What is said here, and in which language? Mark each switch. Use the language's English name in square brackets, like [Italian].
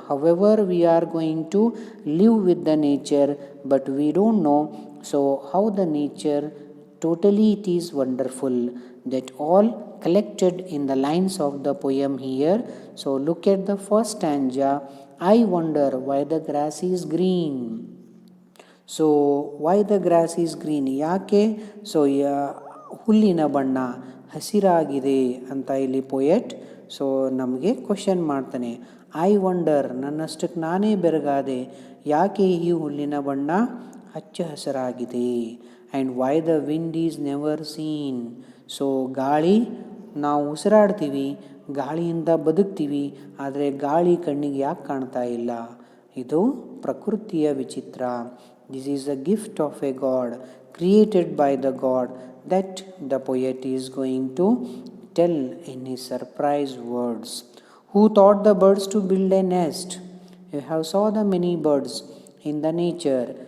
[English] However, we are going to live with the nature, but we don't know so how the nature totally it is wonderful, that all collected in the lines of the poem here. So look at the first stanza. I wonder why the grass is green. So why the grass is green, [Kannada] ಯಾಕೆ so ಹುಲ್ಲಿನ ಬಣ್ಣ ಹಸಿರಾಗಿದೆ ಅಂತ ಇಲ್ಲಿ poet so ನಮಗೆ question ಮಾಡ್ತಾನೆ. [English] I wonder, [Kannada] ನನ್ನಷ್ಟಕ್ಕೆ ನಾನೇ ಬೆರಗಾದೆ, ಯಾಕೆ ಈ ಹುಲ್ಲಿನ ಬಣ್ಣ ಹಚ್ಚ ಹಸಿರಾಗಿದೆ. [English] And why the wind is never seen. [Kannada] So ಗಾಳಿ, ನಾವು ಉಸಿರಾಡ್ತೀವಿ, ಗಾಳಿಯಿಂದ ಬದುಕ್ತೀವಿ, ಆದರೆ ಗಾಳಿ ಕಣ್ಣಿಗೆ ಯಾಕೆ ಕಾಣ್ತಾ ಇಲ್ಲ? ಇದು ಪ್ರಕೃತಿಯ ವಿಚಿತ್ರ. [English] This is a gift of a God, created by the God, that the poet is going to tell in his surprise words. Who taught the birds to build a nest? You have saw the many birds in the nature.